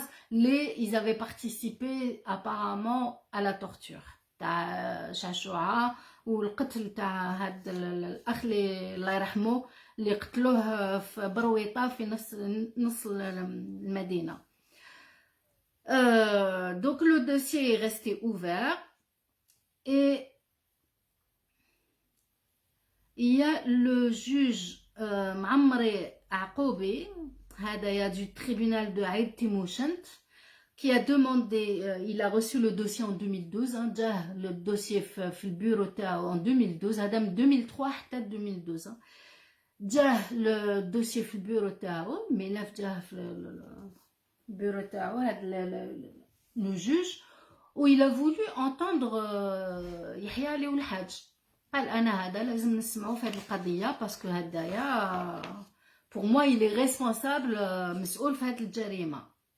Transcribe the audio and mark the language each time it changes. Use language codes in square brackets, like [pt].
[fr] Ils avaient participé apparemment à la torture. [ar] تاع شاشوعة والقتل تاع هاد الأخ اللي الله يرحمه اللي قتلوه في برويطة في نص المدينة. [fr] Donc le dossier est resté ouvert et il y a le juge معمري عقوبي هذا du tribunal de Aïd Timoshent qui a demandé, il a reçu le dossier en 2012, le dossier [ar] في البيرو تاعو [fr] en 2012, [ar] هذا من 2003 حتى 2012. جاه le dossier في البيرو تاعو, ملف جاه في البيرو تاعو هذا le juge, où il a voulu entendre يحيى علي والحاج. قال أنا هذا لازم نسمعه في هذه القضية باسكو هدايا [fr] pour moi il est responsable, [ar] مسؤول في هذه الجريمة.